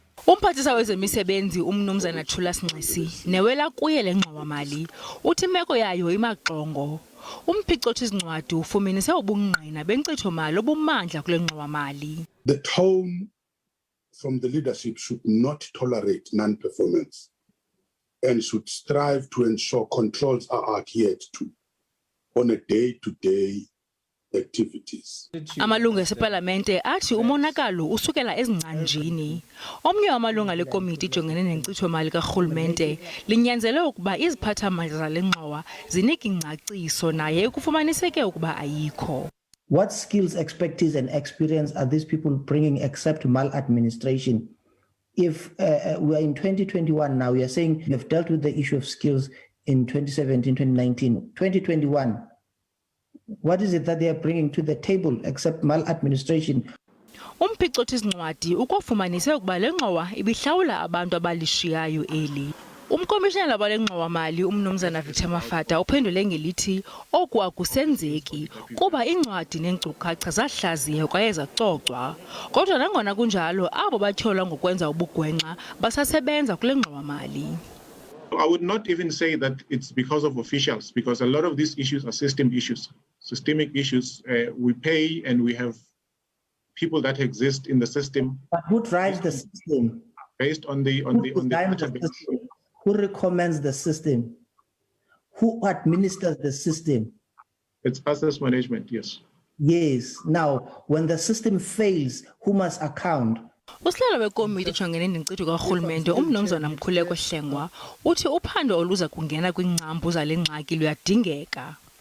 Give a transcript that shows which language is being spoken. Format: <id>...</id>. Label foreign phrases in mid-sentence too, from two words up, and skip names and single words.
<xh>Umphathisa wezemisebenzi umnumzana Thula Sinxesi newela kuye le ngxowa-mali uthi imeko yayo imaxongo. Umphicothi-zincwadi ufumanise ubungqina benkcitho-mali obumandla kule ngxowa-mali.</xh> <en>The tone from the leadership should not tolerate non-performance and should strive to ensure controls are adhered to on a day-to-day activities.</en> <xh>Amalungu esipalamente athi umonakalo usukela ezingcanjini. Omnye wamalungu lekomiti ejongene nenkcitho-mali kaRhulumente linyanzele ukuba iziphathamali zale ngxowa zinike ingcaciso naye kufumaniseke ukuba ayikho.</xh> <en>What skills, expertise and experience are these people bringing except maladministration? If we are in 2021 now, we are saying we have dealt with the issue of skills in 2017, 2019, 2021. What is it that they are bringing to the table except maladministration?</en> <xh>Umphicothi-zincwadi ukwafumanise ukuba le ngxowa ibihlawula abantu abalishiyayo eli. Umkomishinala wale ngxowa-mali umnumzana Victor Mafata uphendule ngelithi oku akusenzeki kuba incwadi neenkcukacha zahlaziywa kwaye zacocwa. Kodwa nangona kunjalo abo batyholwa ngokwenza ubugwenxa basasebenza kule ngxowa-mali.</xh> <en>I would not even say that it's because of officials, because a lot of these issues are system issues, systemic issues. We pay and we have people that exist in the system. But who drives the system? Based on the system? Who recommends the system? Who administers the system? It's us as management, yes. Yes. Now, when the system fails, who must account?</en> <xh>Usihlalo wekomiti ejongene nenkcitho kaRhulumente umnumzana Mkhuleko Hlengwa uthi uphando oluza kungena kwingcambu zale ngxaki luyadingeka.</xh>